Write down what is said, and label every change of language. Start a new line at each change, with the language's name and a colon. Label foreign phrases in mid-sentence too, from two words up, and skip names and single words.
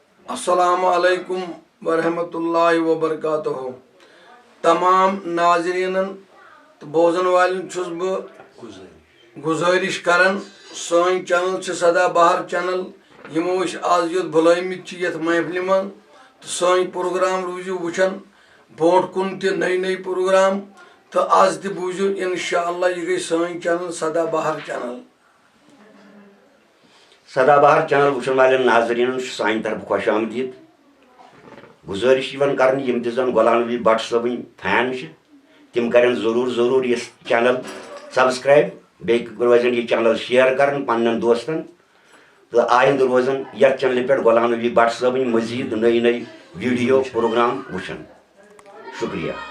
Arabic: السلام علیکم ورحمۃ اللہ وبرکاتہ
Kashmiri: تمام ناظرین تو بوزن والن چھس بہ گزارش کران سن چینل سدا بہار چینل یمو آز یوت بلائمت یت محفل من تو سن پروگرام روزو وچان بروٹ کن تہ نئی نئی پروگرام تو آز تہ بوزو انشاءاللہ یہ گئی سن چینل سدا بہار چینل سدا بہار چینل وچن والن ناظرین سان طرف خوش آمدید گزارش کرن یم تہ زن غلام نبی بٹ صٲبٕنۍ فین تم کرن ضرور یہ چینل سبسکرائب بیٚیہِ روزن یہ چینل شیئر کرن پنن دوستن تو آئندہ روزن یتھ چینلہِ پٮ۪ٹھ غلام نبی بٹ صٲبٕنۍ مزید نئی نئی ویڈیو پروگرام وچھن شکریہ